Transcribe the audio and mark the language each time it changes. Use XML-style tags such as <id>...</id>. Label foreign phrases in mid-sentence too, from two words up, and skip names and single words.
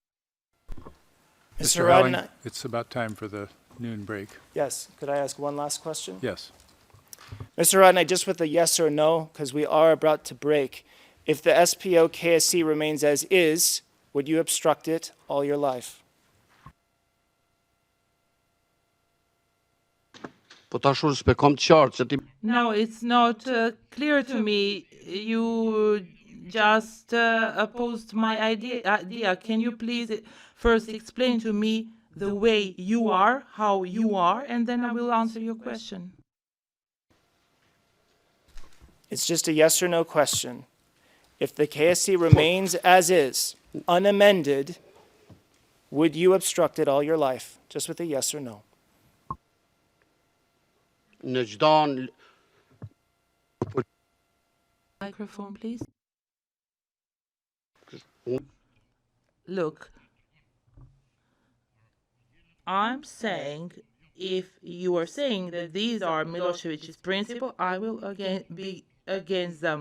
<en>Mr. Helling, Haradinaj, it's about time for the noon break. yes, could I ask one last question? Yes. Mr. Haradinaj, just with a yes or no, because we are about to break. If the SPO KSC remains as is, would you obstruct it all your life?</en> <sq>Po tash unë s'pe kam të qartë se ti</sq> <en>No, it's not clear to me. You just opposed my idea. Can you please first explain to me the way you are, how you are, and then I will answer your question. It's just a yes or no question. If the KSC remains as is, unamended, would you obstruct it all your life? Just with a yes or no.</en> <sq>në çdo</sq> <en>Microphone, please. Look, I'm saying if you are saying that these are Milosevic's principles, I will again be against them.</en>